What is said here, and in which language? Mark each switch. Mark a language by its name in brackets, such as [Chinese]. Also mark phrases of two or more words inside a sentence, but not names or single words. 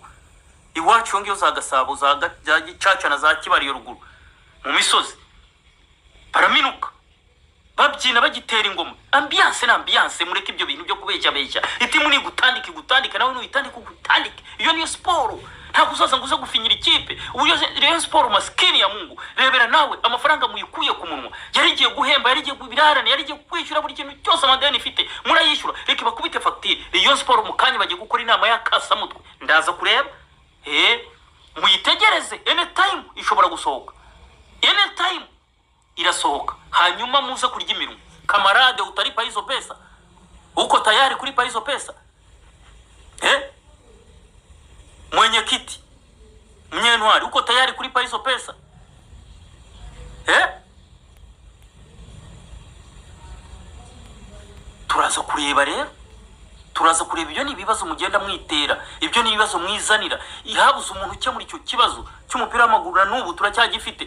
[Kinyarwanda] Iwacu iyo ngiyo za Gasabo za Gicaca na za Kibariyo ruguru mu misozi, baraminuka babyina bagitera ingoma. Ambiance mureke ibyo bintu byo kubeshya. Itimu ni gutandika nawe ugutandike. Iyo niyo sport. Ntabwo uzaza ngo uze gufinyira ikipe. Uburyo Rayon Sport [Swahili] maskini ya Mungu, [Kinyarwanda] rebera nawe amafaranga muyikuye ku munwa. Yarigiye guhemba, yarigiye kubirarana, yarigiye kwishyura buri kintu cyose amadeni ifite, murayishyura. Reka bakubite facture. Rayon Sport mu kanya bagiye gukora inama ya kasamutwe, ndaza kureba. Muyitegereze, anytime ishobora gusohoka, anytime irasohoka. Hanyuma muze kurya imirimo. [Swahili] Kamarade utaripa hizo pesa, uko tayari kulipa hizo pesa? Mwenyekiti Mnyenwari, uko tayari kulipa hizo pesa? [Kinyarwanda] Turaza kureba rero, turaza kureba. Ibyo ni ibibazo mugenda mwitera, ibyo ni ibibazo mwizanira. Habuze umuntu ukemura icyo kibazo cy'umupira w'amaguru, n'ubu turacyagifite.